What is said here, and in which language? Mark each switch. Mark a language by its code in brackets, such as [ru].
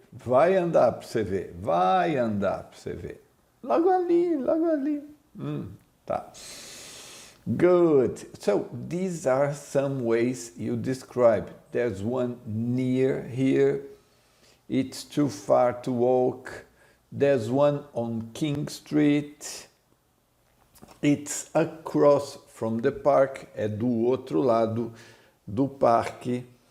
[pt] Vai andar para você ver, vai andar para você ver. Logo ali, logo ali. Tá. Good. [en] So these are some ways you describe. There's one near here. It's too far to walk. There's one on King Street. It's across from the park. [pt] É do outro lado do parque.